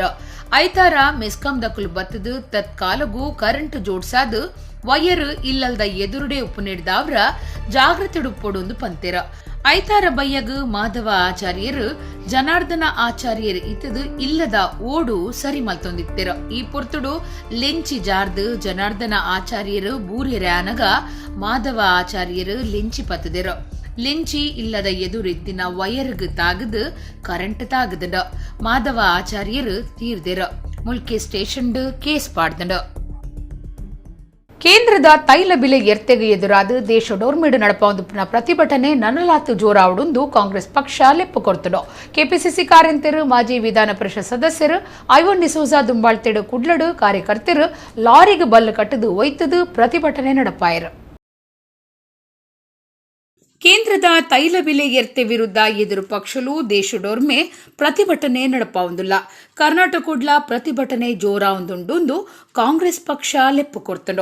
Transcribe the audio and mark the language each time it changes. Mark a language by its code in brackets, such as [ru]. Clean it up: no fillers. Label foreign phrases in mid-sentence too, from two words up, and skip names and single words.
[tcy] ಐತಾರ ಮೆಸ್ಕಾಂ ದಕ್ಕಲು ಬತ್ತದು ತತ್ಕಾಲಗೂ ಕರೆಂಟ್ ಜೋಡ್ಸಾದು ವಯರ್ ಇಲ್ಲಲ್ದ ಎದುರುಡೆ ಉಪ್ಪು ನೀಡಿದವ್ರ ಜಾಗೃತಿ ಉಪ್ಪೊಡೊಂದು ಪಂತೆರ. ಐತಾರ ಬಯ್ಯಗು ಮಾಧವ ಆಚಾರ್ಯರು ಜನಾರ್ದನ ಆಚಾರ್ಯರು ಇತ್ತದು ಇಲ್ಲದ ಓಡು ಸರಿ ಮಲ್ತೊಂದಿತ್ತೆರ. ಈ ಪೊರ್ತುಡು ಲೆಂಚಿ ಜಾರ್ದು ಜನಾರ್ದನ ಆಚಾರ್ಯರು ಬೂರ್ಯರ್ಯಾನಗ ಮಾಧವ ಆಚಾರ್ಯರು ಲೆಂಚಿ ಪತ್ತದೆರ. ಲೆಂಚಿ ಇಲ್ಲದ ಎದುರಿದ್ದಿನ ವಯರ್ಗ್ ತಾಗದು ಕರೆಂಟ್ ತಾಗದಂಡ. ಮಾಧವ ಆಚಾರ್ಯರು ತೀರ್ದೆರ. ಮುಲ್ಕೆ ಸ್ಟೇಷನ್ ಕೇಸ್ ಪಾಡ್ದಂಡ. ಕೇಂದ್ರದ ತೈಲ ಬೆಲೆ ಏರ್ತೆಗೆ ಎದುರಾದ ದೇಶದೋರ್ಮೇಡು ನಡಪೊಂದು ಪ್ರತಿಭಟನೆ ನನಲಾತು ಜೋರಾವಡುಂದು ಕಾಂಗ್ರೆಸ್ ಪಕ್ಷ ಲೆಪ್ಪು ಕೊಡ್ತಡು. ಕೆಪಿಸಿಸಿ ಕಾರ್ಯಂತರು, ಮಾಜಿ ವಿಧಾನ ಪರಿಷತ್ ಸದಸ್ಯರು, ಐವನ್ ಡಿಸೋಜಾ ದುಂಬಾಳ್ತೆಡು ಕುಡ್ಲಡು ಕಾರ್ಯಕರ್ತರು ಲಾರಿಗೆ ಬಲ್ಲು ಕಟ್ಟದು ಒಯ್ತದು ಪ್ರತಿಭಟನೆ ನಡಪಾಯರು. ಕೇಂದ್ರದ ತೈಲ ಬೆಲೆ ಏರ್ತೆ ವಿರುದ್ಧ ಎದುರು ಪಕ್ಷಲು ದೇಶಡೋರ್ಮೆ ಪ್ರತಿಭಟನೆ ನಡಪಾವುದಿಲ್ಲ. ಕರ್ನಾಟಕ ಕುಡ್ಲ ಪ್ರತಿಭಟನೆ ಜೋರ ಒಂದುಂಡು ಕಾಂಗ್ರೆಸ್ ಪಕ್ಷ ಲೆಪ್ಪು ಕೊಡ್ತಂಡು.